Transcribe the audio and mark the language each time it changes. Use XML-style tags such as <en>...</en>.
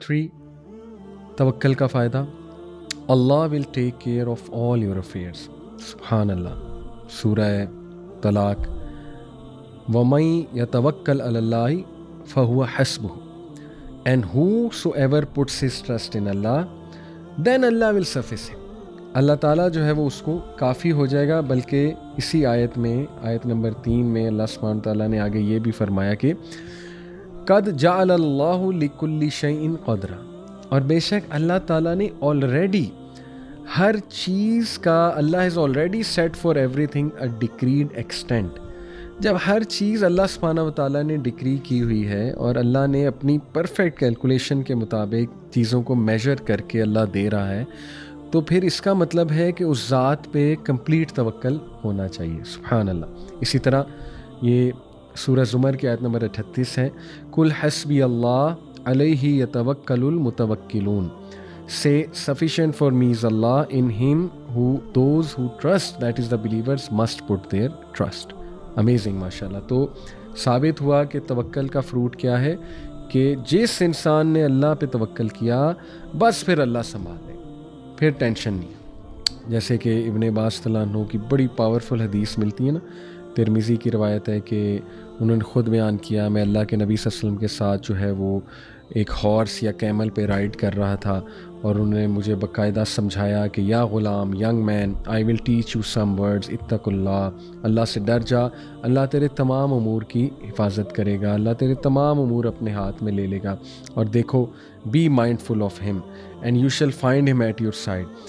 <en>3</en> <ur>توکل کا فائدہ،</ur> <en>Allah will take care of all your affairs.</en> <ur>سبحان اللہ.</ur> <en>سورہ طلاق،</en> <ar>وَمَن يَتَوَكَّلْ عَلَى اللَّهِ فَهُوَ حَسْبُهُ</ar> <en>and whosoever puts his trust in Allah then Allah will suffice him.</en> <ur>اللہ تعالیٰ جو ہے وہ اس کو کافی ہو جائے گا. بلکہ اسی آیت میں، آیت نمبر 3 میں اللہ سبحانہ تعالیٰ نے آگے یہ بھی فرمایا کہ</ur> <ar>قد جعل اللہ لکل شیء قدرا،</ar> <ur>اور بے شک اللہ تعالیٰ نے آلریڈی ہر چیز کا،</ur> <en>Allah has already set for everything a decreed extent.</en> <ur>جب ہر چیز اللہ سبحانہ و تعالیٰ نے ڈکری کی ہوئی ہے اور اللہ نے اپنی پرفیکٹ کیلکولیشن کے مطابق چیزوں کو میجر کر کے اللہ دے رہا ہے، تو پھر اس کا مطلب ہے کہ اس ذات پہ کمپلیٹ توکل ہونا چاہیے. سبحان اللہ. اسی طرح یہ سورہ زمر کی آیت نمبر 38 ہے،</ur> <ar>قل حسبی اللہ علیہ یتوکل المتوکلون.</ar> <en>Say sufficient for me is Allah, in him those who trust, that is the believers, must put their trust.</en> <ur>Amazing ماشاءاللہ. تو ثابت ہوا کہ توکل کا فروٹ کیا ہے کہ جس انسان نے اللہ پہ توکل کیا بس پھر اللہ سنبھال لے، پھر ٹینشن نہیں. جیسے کہ ابن عباس رضی اللہ عنہ کی بڑی پاورفل حدیث ملتی ہے نا، ترمذی کی روایت ہے کہ انہوں نے خود بیان کیا، میں اللہ کے نبی صلی اللہ علیہ وسلم کے ساتھ جو ہے وہ ایک ہارس یا کیمل پہ رائڈ کر رہا تھا، اور انہوں نے مجھے باقاعدہ سمجھایا کہ یا Ghulam, young man,</ur> <en>I will teach you some words,</en> <ar>اتق اللہ،</ar> <ur>اللہ سے ڈر جا، اللہ تیرے تمام امور کی حفاظت کرے گا، اللہ تیرے تمام امور اپنے ہاتھ میں لے لے گا، اور دیکھو</ur> <en>Be mindful of him and you shall find him at your side.</en>